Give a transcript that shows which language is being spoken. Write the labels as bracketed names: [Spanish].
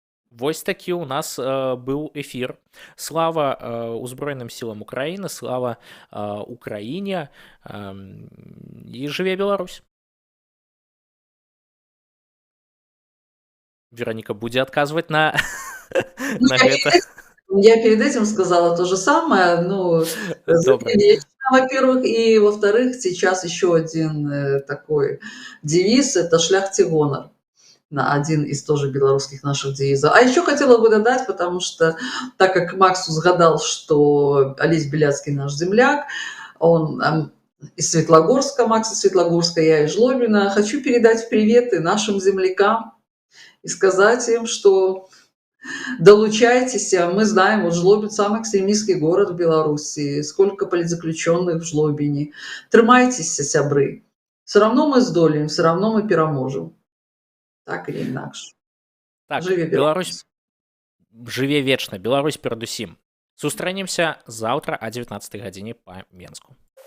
[Belarusian] Вось такі у нас быў эфір. Слава Узброеным сілам Украіны, слава Украіне, і жыве Беларусь. Вероніка будзе адказваць на гэта. [Russian] Я перед этим сказала то же самое. Ну, во-первых, и во-вторых, сейчас еще один такой девиз – это «Шляхте гонор». Один из тоже белорусских наших девизов. А еще хотела бы додать, потому что, так как Макс узгадал, что Олесь Беляцкий наш земляк, он из Светлогорска, Макс из Светлогорска, я из Жлобина, хочу передать приветы нашим землякам и сказать им, что долучайтесь. Мы знаем, вот Жлобин самый экстремистский город в Беларуси, сколько политзаключенных в Жлобине. [Belarusian] Трымайтесь, сябры. [Russian] Все равно [Belarusian] мы здолеем, [Russian] все равно [Belarusian] мы пераможем. [Russian] Так или иначе. [Belarusian] Так, Беларусь жыве вечна, Беларусь перадусім. Сустрэнемся заўтра о 19 гадзіне па Менску.